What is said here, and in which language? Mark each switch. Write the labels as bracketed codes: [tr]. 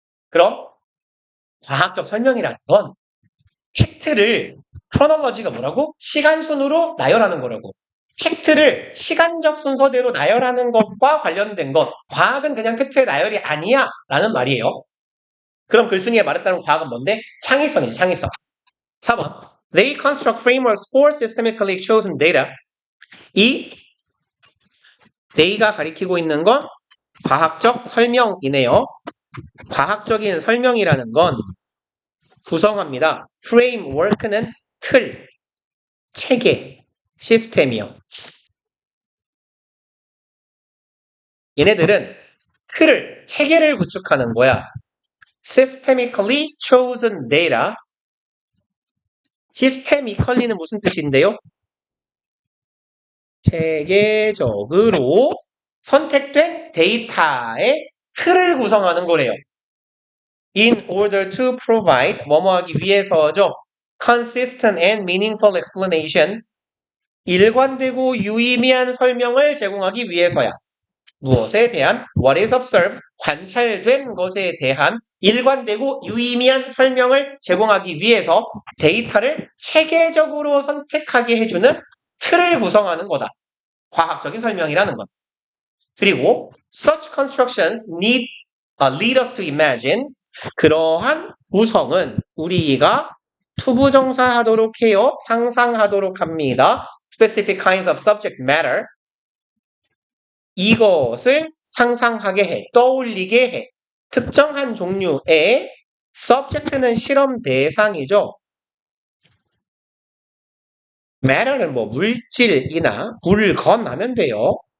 [ko] 그럼 과학적 설명이라는 건 팩트를 크로놀로지가 뭐라고? 시간 순으로 나열하는 거라고. 팩트를 시간적 순서대로 나열하는 것과 관련된 것. 과학은 그냥 팩트의 나열이 아니야 라는 말이에요. 그럼 글쓴이의 말에 따른 과학은 뭔데? 창의성이지, 창의성. 4번. [en] They construct frameworks for systemically chosen data. [ko] 이 [en] they [ko] 가 가리키고 있는 건 과학적 설명이네요. 과학적인 설명이라는 건 구성합니다. [en] framework [ko] 는 틀, 체계, 시스템이요. 얘네들은 틀을, 체계를 구축하는 거야. [en] systemically chosen data. systemically [ko] 는 무슨 뜻인데요? 체계적으로 선택된 데이터의 틀을 구성하는 거래요. [en] In order to provide, [ko] 뭐뭐 하기 위해서죠. [en] Consistent and meaningful explanation. [ko] 일관되고 유의미한 설명을 제공하기 위해서야. 무엇에 대한? [en] What is observed? [ko] 관찰된 것에 대한 일관되고 유의미한 설명을 제공하기 위해서 데이터를 체계적으로 선택하게 해주는 틀을 구성하는 거다. 과학적인 설명이라는 것. [en] 그리고 such constructions lead us to imagine. [ko] 그러한 구성은 우리가 투부정사하도록 해요. 상상하도록 합니다. [en] Specific kinds of subject matter. [ko] 이것을 상상하게 해, 떠올리게 해. 특정한 종류의 [en] subject [ko] 는 실험 대상이죠. [en] matter [ko] 는 뭐 물질이나 물건 하면 돼요.